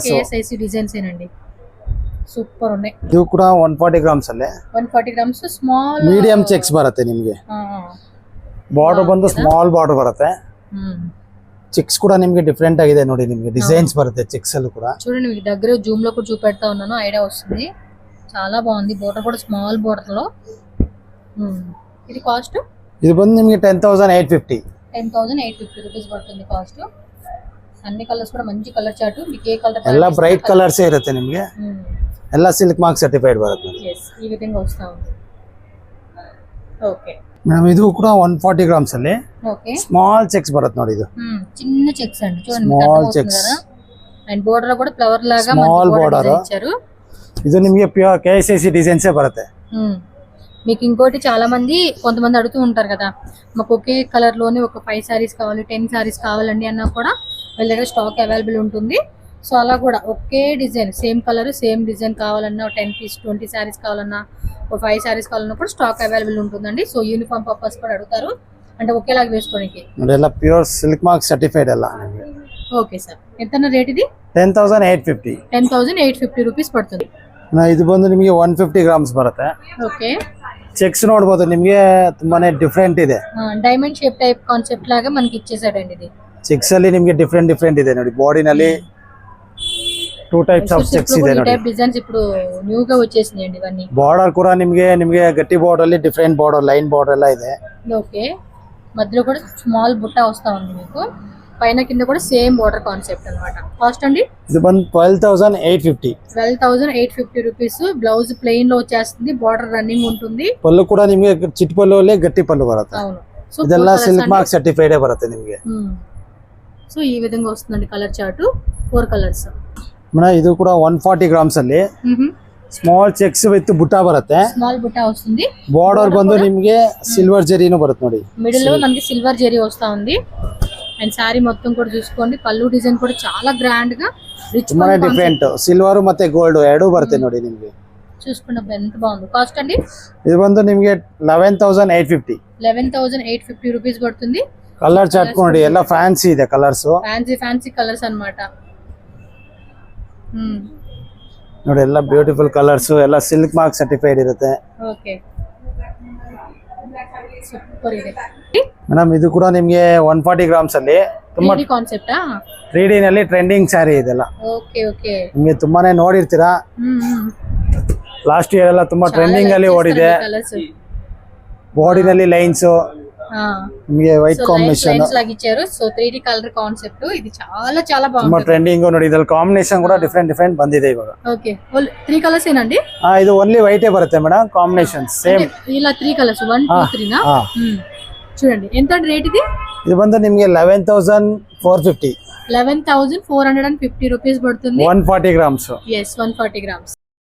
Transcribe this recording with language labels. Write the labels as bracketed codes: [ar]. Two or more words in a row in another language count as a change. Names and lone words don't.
[te] KSIC డిజైన్స్ ఏనండి, సూపర్ ఉన్నాయి. [kn] ಇದು ಕೂಡ 140 ಗ್ರಾಮ್ಸ್ ಅಲ್ಲೇ [te] 140 గ్రామ్స్ స్మాల్ [en] medium checks [kn] ಬರುತ್ತೆ ನಿಮಗೆ. ಬಾರ್ಡರ್ ಬಂದು [en] small border [kn] ಬರುತ್ತೆ, [te] చెక్స్ కూడా [kn] ನಿಮಗೆ ಡಿಫರೆಂಟ್ ಆಗಿದೆ ನೋಡಿ, ನಿಮಗೆ ಡಿಸೈನ್ಸ್ ಬರುತ್ತೆ చెక్స్ ಅಲ್ಲೂ ಕೂಡ. [te] చూడండి మీకు దగ్గర జూమ్ లో కూడా చూపెడతా ఉన్నాను, ఐడియా వస్తుంది. చాలా బాగుంది, బోర్డర్ కూడా [en] small border [te] లో. ఇది కాస్ట్ [kn] ఇది ಬಂದು ನಿಮಗೆ 10,850 [te] రూపీస్ పడుతుంది కాస్ట్. అన్ని కలర్స్ కూడా మంచి [en] colour chart. [te] మీకు ఏ కలర్ [kn] ಎಲ್ಲ [en] bright colours [kn] ಇರುತ್ತೆ ನಿಮಗೆ, ಎಲ್ಲ [en] silk mark certified [kn] ಬರುತ್ತೆ. [te] ఈ విధంగా వస్తా ఉంది. ఓకే [kn] ಮೇಡಮ್ ಇದು ಕೂಡ 140 ಗ್ರಾಮ್ಸ್ ಅಲ್ಲಿ [te] ఓకే [en] small checks [kn] ಬರುತ್ತೆ ನೋಡಿ. ಇದು [te] చిన్న చెక్స్ అండి, చూడండి [en] Small checks. [te] కదా. అండ్ బోర్డర్ కూడా ఫ్లవర్ లాగా [en] Small border. [te] ఇచ్చారు. [kn] ಇದು ನಿಮಗೆ ಪ್ಯೂರ್ KSIC ಡಿಸೈನ್ಸೇ ಬರುತ್ತೆ. [te] మీకు ఇంకోటి చాలా మంది కొంతమంది అడుగుతూ ఉంటారు కదా, మాకు ఒకే కలర్ లోనే ఒక 5 సారీస్ కావాలి, 10 సారీస్ కావాలండి అన్నా కూడా వీళ్ళ దగ్గర [en] stock available [te] ఉంటుంది. సో అలా కూడా ఒకే డిజైన్ [en] same colour same design [te] కావాలన్నా 10 పీస్ 20 సారీస్ కావాలన్నా ఒక 5 సారీస్ కావాలన్నా కూడా [en] stock available [te] ఉంటుందండి. సో [en] uniform purpose [te] కూడా అడుగుతారు, అంటే ఒకేలాగా వేసుకోనికి. [kn] ನೋಡಿ ಎಲ್ಲ [en] pure silk mark certified [kn] ಎಲ್ಲ ನಿಮಗೆ. [te] ఓకే సార్, ఎంత రేట్ ఇది? 10,850. 10,850 రూపీస్ పడుతుంది. [kn] ಇದು ಬಂದು ನಿಮಗೆ 150 ಗ್ರಾಮ್ಸ್ ಬರುತ್ತೆ. [te] ఓకే [kn] చెక్స్ ನೋಡಬಹುದು, ನಿಮಗೆ ತುಂಬಾನೇ ಡಿಫರೆಂಟ್ ಇದೆ. [en] diamond shape type concept [te] లాగా మనకి ఇచ్చేసాడండి ఇది. [kn] చెక్స్ ಅಲ್ಲಿ ನಿಮಗೆ ಡಿಫರೆಂಟ್ ಇದೆ ನೋಡಿ, ಬಾಡಿನಲ್ಲಿ 2 [en] types of checks [kn] ಇದೆ ನೋಡಿ. [te] టైప్ డిజైన్స్ ఇప్పుడు న్యూ గా వచ్చేసినాయండి ఇవన్నీ. బార్డర్ కూడా ನಿಮಗೆ గట్టి బార్డర్ [kn] ಅಲ್ಲಿ ಡಿಫರೆಂಟ್ [te] బార్డర్ లైన్ బార్డర్ [kn] ಎಲ್ಲ ಇದೆ. [te] ఓకే మధ్యలో కూడా స్మాల్ బుట్ట వస్తా ఉంది మీకు, పైన కింద కూడా [en] same border concept [te] అన్నమాట. కాస్ట్ అండి [kn] ఇది ಬಂದು 12,850. [te] 12,850 రూపీస్. బ్లౌజ్ ప్లెయిన్ లో వచ్చేస్తుంది, [en] border running [te] ఉంటుంది. పళ్ళు కూడా [kn] ನಿಮಗೆ ಚಿಟ್ ಪಲ್ಲು ಅಲ್ಲಿ ಗಟ್ಟಿ ಪಲ್ಲು ಬರುತ್ತೆ. [te] అవును, సో [kn] ಇದೆಲ್ಲ [en] silk mark certified [kn] ಬರುತ್ತೆ ನಿಮಗೆ. [te] సో ఈ విధంగా వస్తుందండి [en] colour chart, [te] 4 కలర్స్. [kn] ಮೇಡಮ್ ಇದು ಕೂಡ 140 ಗ್ರಾಮ್ಸ್ ಅಲ್ಲಿ [en] small checks with [kn] ಬುಟ್ಟ ಬರುತ್ತೆ. [te] స్మాల్ బుట్ట వస్తుంది, [kn] ಬಾರ್ಡರ್ ಬಂದು ನಿಮಗೆ ಸಿಲ್ವರ್ ಜರಿನೂ ಬರುತ್ತೆ ನೋಡಿ. [te] మిడిల్ లో మనకి సిల్వర్ జెరీ వస్తా ఉంది. అండ్ సారీ మొత్తం కూడా చూసుకోండి, పళ్ళు డిజైన్ కూడా చాలా గ్రాండ్ గా రిచ్ [kn] ತುಂಬಾನೇ ಡಿಫರೆಂಟ್, ಸಿಲ್ವರ್ ಮತ್ತೆ ಗೋಲ್ಡ್ ಎರಡೂ ಬರುತ್ತೆ ನೋಡಿ ನಿಮಗೆ. [te] చూసుకున్నప్పుడు ఎంత బాగుంది. కాస్ట్ అండి [kn] ಇದು ಬಂದು ನಿಮಗೆ 11,850. [te] 11,850 రూపీస్ పడుతుంది. [en] colour chart [kn] ನೋಡಿ, ಎಲ್ಲ ಫ್ಯಾನ್ಸಿ ಇದೆ ಕಲರ್ಸ್, [en] fancy colours [te] అన్నమాట. [kn] ನೋಡಿ ಎಲ್ಲ [en] beautiful colours, [kn] ಎಲ್ಲ [en] silk mark certified [kn] ಇರುತ್ತೆ. [te] ఓకే సూపర్ ಇದೆ. [kn] ಮೇಡಮ್ ಇದು ಕೂಡ ನಿಮಗೆ 140 ಗ್ರಾಮ್ಸ್ ಅಲ್ಲಿ ತುಂಬಾ 3D ಕಾನ್ಸೆಪ್ಟಾ? 3D ನಲ್ಲಿ [en] trending saree [kn] ಇದೆಲ್ಲ. ಓಕೆ ಓಕೆ ನಿಮಗೆ ತುಂಬಾನೇ ನೋಡಿರ್ತೀರಾ, [en] last year [kn] ಎಲ್ಲ ತುಂಬಾ ಟ್ರೆಂಡಿಂಗ್ ಅಲ್ಲಿ ಓಡಿದೆ. [te] కలర్స్ [kn] ಬಾಡಿನಲ್ಲಿ ಲೈನ್ಸ್, ನಿಮಗೆ [en] white combination [te] లైన్స్ లాగా ఇచ్చారు. సో 3D [en] colour concept [te] ఇది చాలా చాలా [kn] ತುಂಬಾ [te] బాగుంది. [kn] ಟ್ರೆಂಡಿಂಗ್ ನೋಡಿ, ಇದ್ರಲ್ಲಿ ಕಾಂಬಿನೇಷನ್ ಕೂಡ ಡಿಫರೆಂಟ್ ಬಂದಿದೆ ಇವಾಗ. [te] ఓకే 3 కలర్స్ ఏనండి? [kn] ಇದು ಓನ್ಲಿ ವೈಟೇ ಬರುತ್ತೆ ಮೇಡಮ್, [en] combination same [te] ఇలా 3 కలర్స్ 1 2 3 నా. చూడండి ఎంత రేట్ ఇది? [kn] ಇದು ಬಂದು ನಿಮಗೆ 11,450. [te] 11,450 రూపీస్ పడుతుంది. [kn] 140 ಗ್ರಾಮ್ಸ್. [te] yes 140 గ్రామ్స్.